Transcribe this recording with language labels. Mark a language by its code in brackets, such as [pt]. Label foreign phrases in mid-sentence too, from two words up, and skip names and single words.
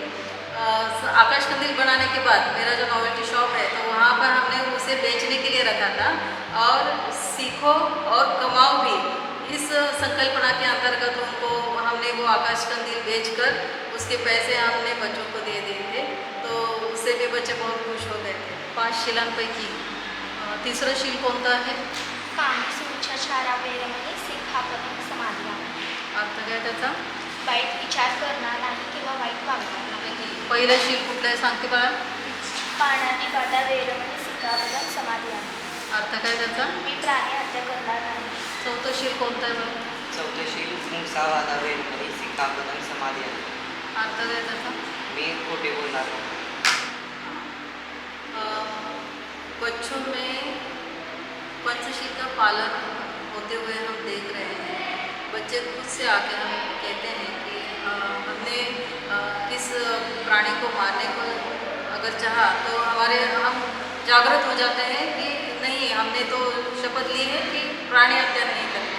[hi] आकाश कंदील बनाने के बाद मेरा जो [en] novelty shop [hi] है, तो वहाँ पर हमने उसे बेचने के लिए रखा था और सीखो और कमाओ भी, इस संकल्पना के अंतर्गत उनको हमने वो आकाश कंदील बेचकर उसके पैसे हमने बच्चों को दे दिए थे, तो उससे भी बच्चे बहुत खुश हो गए थे। [mr] 5 शिलांपैकी तिसरं शील कोणतं आहे? [pi] कामसूच्छाचारा वेरमणी सिक्खापदं समाधियामी. [mr] अर्थ काय त्याचा? वाईट विचार करणार नाही किंवा वाईट वागणार नाही. पहिलं शील कुठलं आहे सांगते बाळा? [pi] पाणातिपाता वेरमणी सिक्खापदं समाधियामी. [mr] अर्थ काय त्याचा? मी प्राणी हत्या करणार नाही. चौथं शील कोणतं आहे बघ? [pi] चौथशील मुंगसावादा वेरमणी सिक्खापदं समाधियामी. [mr] अर्थ काय त्याचा? मी खोटे बोलणार नाही. [hi] बच्चों में पंचशील का पालन होते हुए हम देख रहे हैं। बच्चे खुद से आके हम कहते हैं कि हमने किस प्राणी को मारने को अगर चाहा तो हम जागृत हो जाते हैं कि नहीं, हमने तो शपथ ली है कि प्राणी हत्या नहीं करेंगे।